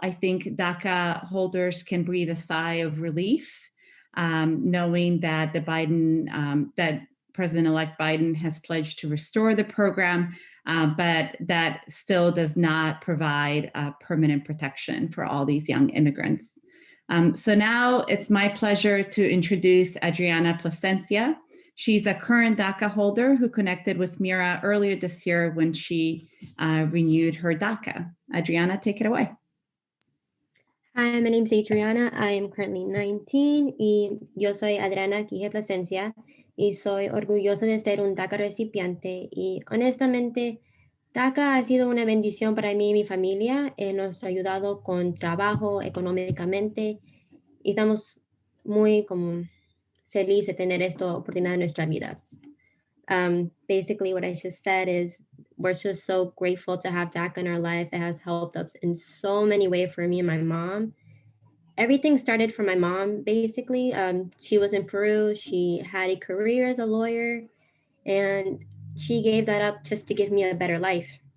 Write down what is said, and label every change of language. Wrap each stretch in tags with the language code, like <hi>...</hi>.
<en>I think DACA holders can breathe a sigh of relief, knowing that that President-elect Biden has pledged to restore the program, but that still does not provide permanent protection for all these young immigrants. So now it's my pleasure to introduce Adriana Placencia. She's a current DACA holder who connected with MIRA earlier this year when she renewed her DACA. Adriana, take it away. Hi, my name is Adriana. I am currently 19</en> <es>y yo soy Adriana Placencia y soy orgullosa de ser un DACA recipiente y honestamente DACA ha sido una bendición para mí y mi familia. Nos ha ayudado con trabajo, económicamente y estamos muy como felices de tener esta oportunidad en nuestras vidas.</es> <en>Basically what I just said is we're just so grateful to have DACA in our life. It has helped us in so many ways for me and my mom. Everything started from my mom, basically. She was in Peru. She had a career as a lawyer, and she gave that up just to give me a better life.</en>